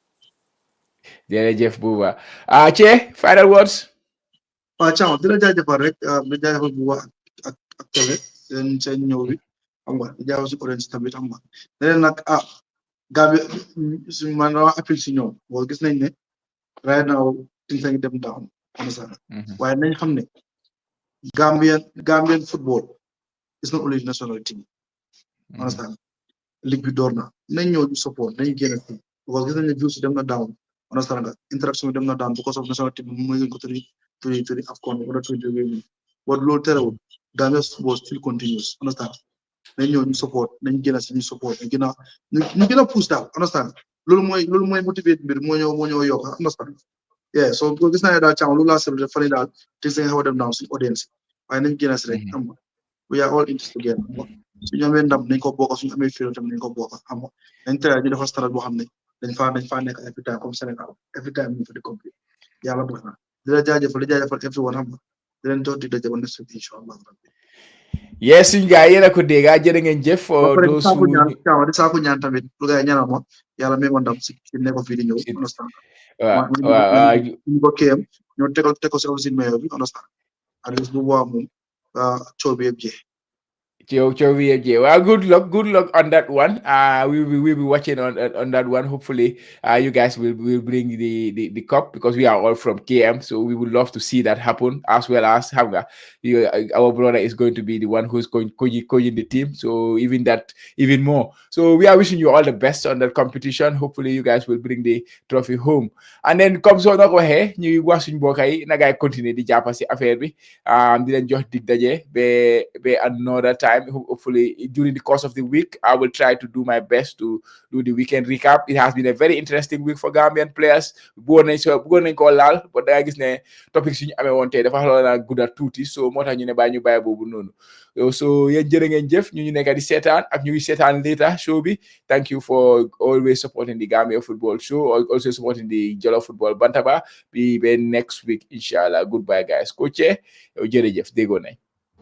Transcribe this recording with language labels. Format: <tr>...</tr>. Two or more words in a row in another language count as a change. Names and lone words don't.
<en>jërëjëf Buba Che final words.</en> <wo>waaw Thiam di la jaajëfal rek di jaajëfal Buba ak Tele seen ñëw bi xam nga di jaajëfal si Orange tamit xam nga leneen nag Gambia si man dama appel si ñoom boo gis nañ ne</wo> <en>right now things</en> <wo>ngi dem down understand waaye nañ xam ne</wo> <en>Gambian football is not only national team understand</en> <wo>ligue bi door na nañ ñëw ñu support nañ génn si because gis nañ ne views dem na down understand nga interaction bi dem na down</wo> <en>because of national team</en> <wo>bi muy ko turi AFCON wala turi women but loolu terewul</wo> <en>Gambian football still continues understand</en> <wo>nañ ñëw ñu support nañ génn si ñu support ñu gën a push daal understand loolu mooy motivate mbir moo ñëw yokk understand yeah so gis naa ne daal Thiam loolu laa seetlu fan yii daal te nga xaw a dem down suñu audience waaye nañ génn si rek xam nga</wo> <en>we are all in this together</en> <wo>suñu amee ndam nañ ko bokk suñu amee fii tamit nañ ko bokk xam nga nañ tere ñu defar stade boo xam ne dañ faa nekk</wo> <en>every time</en> <wo>comme Sénégal</wo> <en>every time</en> <wo>ñu fa di complet yàlla baax na di la jaajëfal everyone xam nga di leen jox di daje ba</wo> <en>next week</en> <wo>incha allah yes suñu gars yéen a ko dégg jërë ngeen jëf di saako ñaan tamit lu gars yi ñaanal ma yàlla may ma ndam si NAYCOF fii di ñëw understand waaw ñu ko kéem ñoo teg ko si aussi mayo bi understand at least bu boobaa moom coow bi yëpp jeex</wo> <en>Well, good luck on that one. We'll be watching on that one. Hopefully, you guys will bring the cup because we are all from KM, so we would love to see that happen as well as Hamga. Our brother is going to be the one who's going coaching the team, so even more. So we are wishing you all the best on that competition. Hopefully, you guys will bring the trophy home. And then comes on over here,</en> <wo>ñu wax suñu mbokk yi na gaay continuer di jàpp si affaire bi di leen jox dig daje be</wo> <en>another time. Hopefully during the course of the week I will try to do my best to do the weekend recap. It has been a very interesting week for Gambian players.</en> <wo>bëggoon nañ ko laal but da nga gis ne topic suñu amee woon tey dafa xaw a gudda tuuti so moo tax ñu ne bàyyi boobu noonu so yéen jërë ngeen jëf ñu nekk di seetaan ak ñu seetaan later show bi.</wo> <en>Thank you for always supporting the Gambia football show, also supporting the Jollof Football Bantaba. Be next week inshallah. Goodbye guys. Coach</en> <wo>jërëjëf déggoo nañ</wo>